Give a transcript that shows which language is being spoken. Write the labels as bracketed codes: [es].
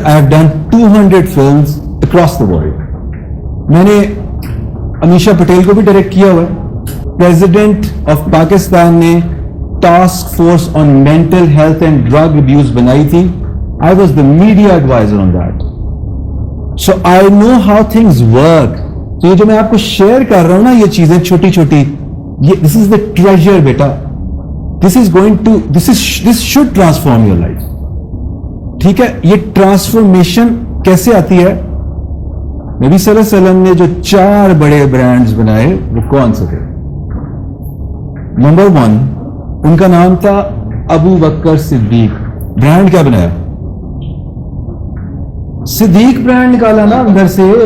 [en] I have done 200 films across the world. [ur] میں نے امیشا پٹیل کو بھی ڈائریکٹ کیا ہوا ہے. پریزیڈنٹ آف پاکستان نے task force on mental health and drug abuse بنائی تھی. [en] I was the media advisor on that. So I know how things work. [ur] تو یہ جو میں آپ کو شیئر کر رہا ہوں نا, یہ چیزیں چھوٹی چھوٹی, یہ [en] this is the treasure [ur] beta. [en] This should transform your life. [ur] ٹھیک ہے, یہ ٹرانسفارمیشن کیسے آتی ہے؟ نبی صلی اللہ علیہ وسلم نے جو 4 بڑے برانڈز بنائے وہ کون سے تھے؟ نمبر 1 ان کا نام تھا ابو بکر صدیق. برانڈ کیا بنایا؟ صدیق برانڈ نکالا نا اندر سے.